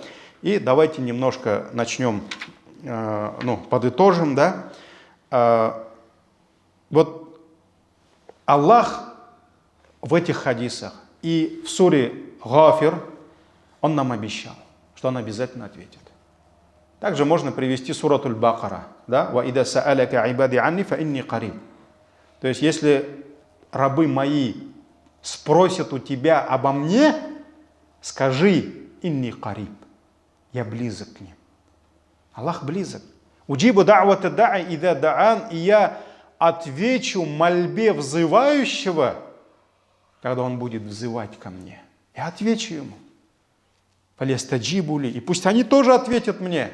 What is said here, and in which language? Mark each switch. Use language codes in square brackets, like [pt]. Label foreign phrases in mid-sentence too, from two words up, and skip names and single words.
[ru] И давайте немножко начнем, подытожим, да. Вот Аллах в этих хадисах и в суре Гафир, он нам обещал, что он обязательно ответит. Также можно привести сурату Аль-Бакара, да, [ar] «وإذا سألك عبادي عني فإني قريب». [ru] То есть, если рабы мои спросят у тебя обо мне, скажи [ar] «إني قريب», [ru] я близок к ним. Аллах близок. [ar] «أجيب دعوة الداع إذا دعان», [ru] и я отвечу мольбе взывающего, когда он будет взывать ко мне. Я отвечу ему. [ar] «فليستجيبوا لي», [ru] и пусть они тоже ответят мне.